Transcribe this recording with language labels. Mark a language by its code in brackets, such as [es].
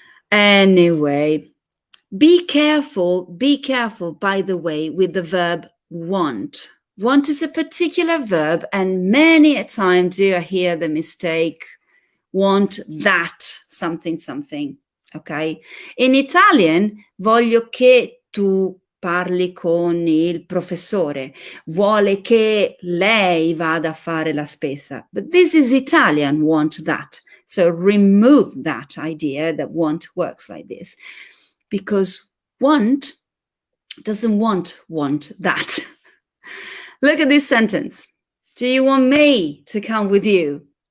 [en] Anyway, be careful, by the way, with the verb want. Want is a particular verb, and many a time do I hear the mistake, want that something, okay? In Italian, [it] voglio che tu parli con il professore, vuole che lei vada a fare la spesa. [en] But this is Italian, want that. So remove that idea that want works like this, because want doesn't want that. Look at this sentence. Do you want me to come with you?